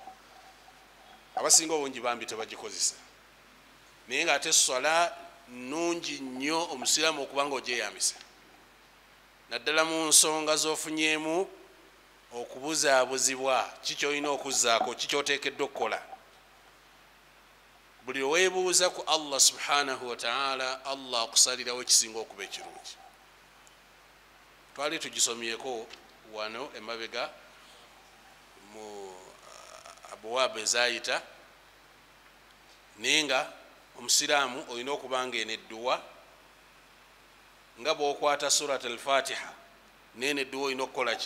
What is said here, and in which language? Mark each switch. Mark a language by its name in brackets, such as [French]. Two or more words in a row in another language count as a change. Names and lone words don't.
[Ganda] Abasinga obungi bambi tebagikozesa, naye ng'ate swala nnungi nnyo omusiraamu okuba nga ogyeyambisa, naddala mu nsonga z'ofunyemu okubuzaabuzibwa ki ky'olina okuzzaako, ki ky'oteekeddwa okukola. Buli weebuuza ku Allah [Arabic] سبحانه وتعالى, [Ganda] Allah akusalirawo ekisinga okuba ekirungi. Twali tugisomyeko wano emabega mu abwaabu ezayita, naye nga omusiraamu olina okuba ng'eno edduwa nga bw'okwata surat al-Fatiha, n'eno edduwa olina okukola ki?